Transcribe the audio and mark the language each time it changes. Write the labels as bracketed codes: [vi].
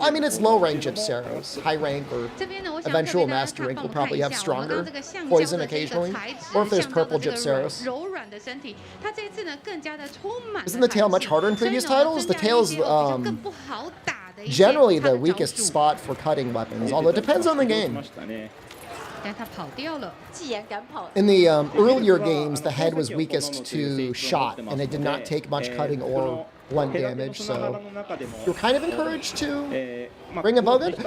[en] I mean, it's low rank Gypceros. High rank or eventual master rank will probably have stronger poison occasionally. Or if there's purple Gypceros. [zh] 柔软的身体，它这一次呢更加的充满。 [en] Isn't the tail much harder in previous titles? The tail's [zh] 更不好打的。 [en] generally the weakest spot for cutting weapons, although it depends on the game. [zh] 但它跑掉了。既然敢跑。 [en] In the earlier games, the head was weakest to shot, and it did not take much cutting or blunt damage, so you're kind of encouraged to bring a bow gun.